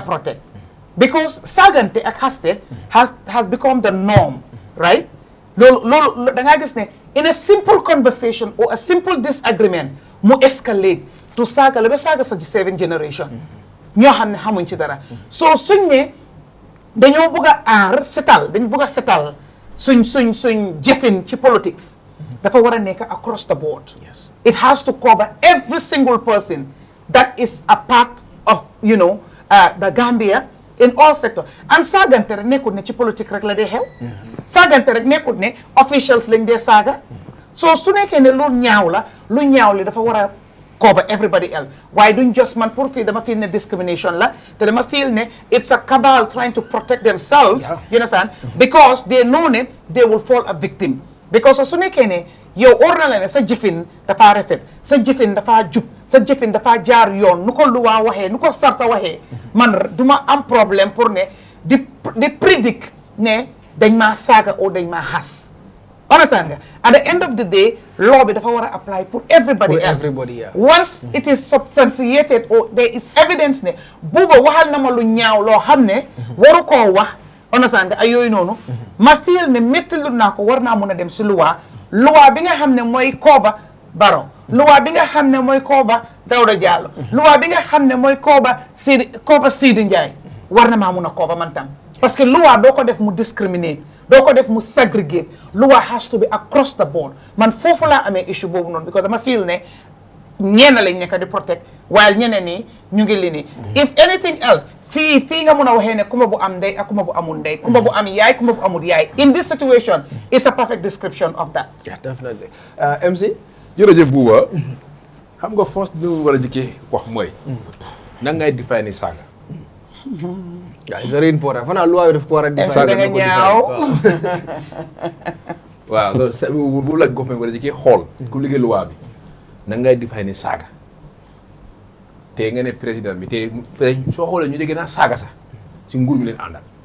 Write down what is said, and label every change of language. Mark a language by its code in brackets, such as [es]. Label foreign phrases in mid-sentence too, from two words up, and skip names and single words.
[en] protect because [wo] saagante ak [en] haste has become the norm right [wo] loolu da ngaa gis ne [en] in a simple conversation or a simple disagreement [wo] mu [en] escalate to [wo] saaga la ba saaga sa 7 generation ñoo xam ne xamuñ ci dara so suñ ne dañoo bëgg a aar setal dañu bëgg a setal suñ jëfin ci politics dafa war a nekk [en] across the board it has to cover every single person that is a part of, the Gambia in all sectors. [wo] And saagante rek nekkut ne ci politique rek la dee xew. Saagante rek nekkut ne officials lañ dee saaga. So su nekkee ne lu ñaaw li dafa war a [en] cover everybody else. Why don't just [wo] man pour fii dama feel ne discrimination la te dama feel ne [en] it's a cabal trying to protect themselves. You understand? Because they know ne they will fall a victim. [wo] Because su nekkee ne yow or na la ne sa jëfin dafa rafet, sa jëfin dafa jub, sa jëfin dafa jaar yoon nu ko luwaa waxee nu ko sarta waxee man duma am problème pour ne di predict ne dañ maa saaga o dañ maa xas. Understand nga? [en] At the end of the day, law [wo] bi dafa war a [en] apply for everybody else. Once it is substantiated or there is evidence [wo] ne buuba waxal na ma lu ñaaw loo xam ne waru koo wax. Understand nga ay yooyu noonu ma feel ne méttilu naa ko war naa mun a dem si loi bi nga xam ne mooy cover Barrow, loi bi nga xam ne mooy cover Dawda Jallow, loi bi nga xam ne mooy cover Sidi Ndiaye war na maa mun a cover man tam [fr] parce que [wo] loi doo ko def mu discriminate doo ko def mu segregate. [en] Loi has to be across the board. [wo] Man foofu laa amee issue boobu noonu because dama feel ne ñenn lañ nekk di protect while ñeneen ñi ñu ngi li nii. [en] If anything else [wo] fii nga mun a waxee ne kumba bu am ndey ak kumba bu amul ndey, kumba bu am yaay kumba bu amul yaay. [en] In this situation is a perfect description of that. Yeah, definitely. MC. [wo] jërëjëf Buuba xam nga first bi war a jëkkee wax mooy nan ngay define saaga. [en] Yeah, it's very important. [wo] Fana loi daf ko war a define. Da nga ñaaw. waaw bu la government war a jëkkee xool ku liggéey loi bi nan ngay define saaga te nga ne président bi te soo xoolee ñu déggee naa saaga sax si nguur mi leen àndal